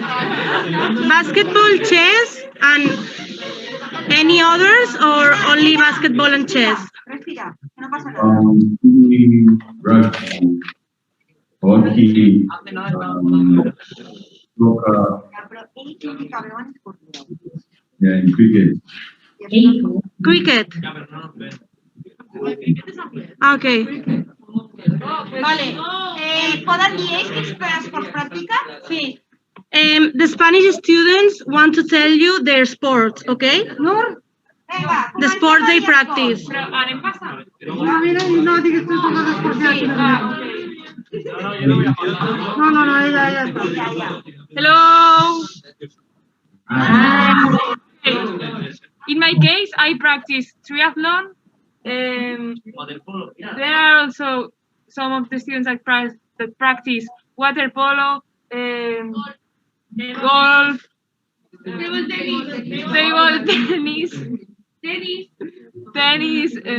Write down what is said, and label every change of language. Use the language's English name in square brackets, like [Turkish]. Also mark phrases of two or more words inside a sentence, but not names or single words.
[English] Basketball, chess, and any others, or only basketball and chess? Rugby, hockey, soccer, yeah, and cricket. Cricket. Okay. [Catalan] Vale. Poden dir ells quins esports practiquen? Sí. [English] The Spanish students want to tell you their sports, okay? Nur? The sports they practice. [Catalan] Mira, no digues tu coses especials. No, ella. [English] Hello. Ah. In my case, I practice triathlon. There are also some of the students that practice water polo, golf, table tennis.